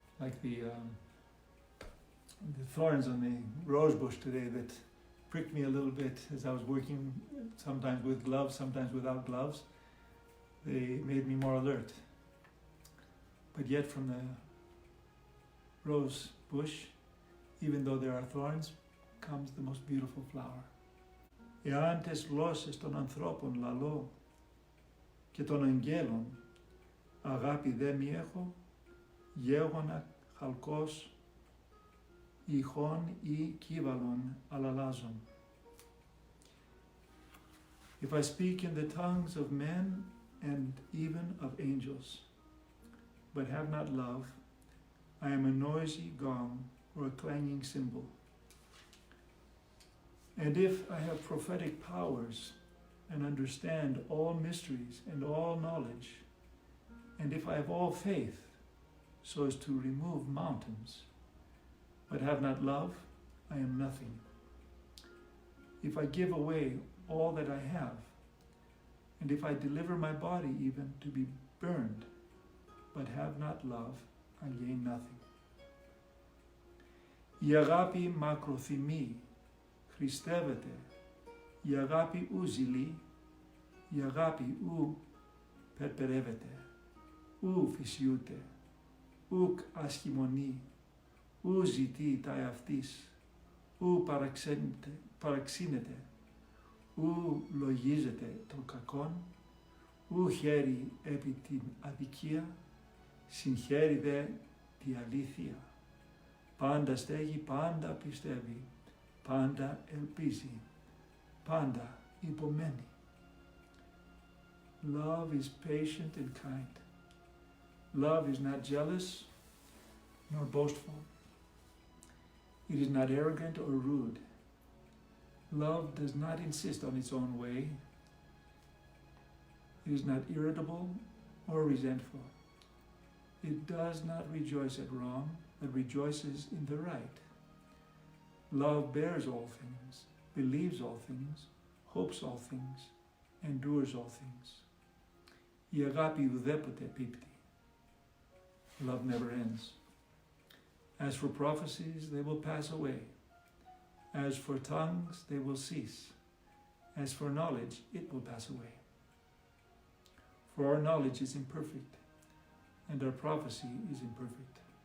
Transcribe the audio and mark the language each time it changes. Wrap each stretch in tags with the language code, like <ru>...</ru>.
<en>Like the thorns on the rose bush today that pricked me a little bit as I was working, sometimes with gloves, sometimes without gloves. They made me more alert. But yet from the rose bush, even though there are thorns, comes the most beautiful flower.</en> <el>Εάν τες γλώσσες των ανθρώπων λαλώ και των αγγέλων αγάπη δε μη έχω, γέγονα χαλκός ηχών ή κύβαλον αλλαλάζων.</el> <en>If I speak in the tongues of men and even of angels, but have not love, I am a noisy gong or a clanging cymbal. And if I have prophetic powers and understand all mysteries and all knowledge, and if I have all faith so as to remove mountains, but have not love, I am nothing. If I give away all that I have, and if I deliver my body even to be burned, but have not love, I gain nothing.</en> <el>Η αγάπη μακροθυμεί, χριστεύεται, η αγάπη ου ζηλεί, η αγάπη ου περπερεύεται, ου φυσιούται, ουκ ασχημονεί, ου ζητεί τα εαυτής, ου παραξύνεται, ου λογίζεται των κακών, ου χαίρει επί την αδικία, συγχαίρει δε τη αλήθεια. Πάντα στέγει, πάντα πιστεύει, πάντα ελπίζει, πάντα υπομένει.</el> <en>Love is patient and kind. Love is not jealous nor boastful. It is not arrogant or rude. Love does not insist on its own way. It is not irritable or resentful. It does not rejoice at wrong, but rejoices in the right. Love bears all things, believes all things, hopes all things, endures all things.</en> <el>Η αγάπη ουδέποτε πίπτει.</el> <en>Love never ends. As for prophecies, they will pass away. As for tongues, they will cease. As for knowledge, it will pass away. For our knowledge is imperfect, and our prophecy is imperfect.</en>